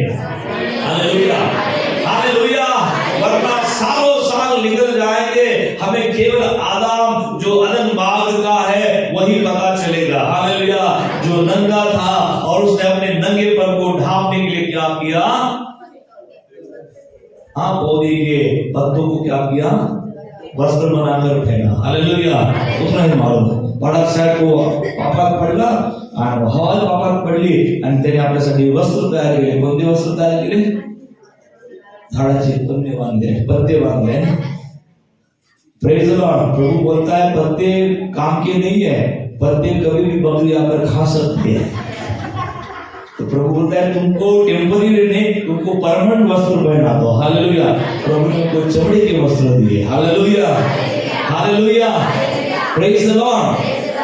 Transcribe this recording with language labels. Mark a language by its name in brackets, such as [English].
[Hindi] Hallelujah hallelujah. वरना सालों साल निकल जाएंगे, हमें केवल आदम जो अदन बाग का है वही पता चलेगा. हालेलुया. जो नंगा था और उसने अपने नंगेपन को ढांपने के लिए क्या किया, हाँ पौधे के पत्तों को क्या किया, वस्त्र बनाकर फेंका. हालेलुया. उतना ही मालूम. [Marathi] बाळा साहेब को पापात पडला आणि हवाज पापात पडली आणि त्याने आपल्यासाठी वस्त्र तयार केले. कोणते वस्त्र तयार केले, झाडाचे पत्ते बांधले. [English] Praise the Lord. [Hindi] प्रभु बोलता है पत्ते काम के नहीं है, पत्ते कभी भी बकरी आकर खा सकती है. तो प्रभु बोलता है तुमको टेम्पररी नहीं, तुमको परमानेंट वस्त्र पहना दो. हालेलुया. प्रभु ने उनको चमड़े के वस्त्र दिए. Hallelujah hallelujah. [English] Praise the lord.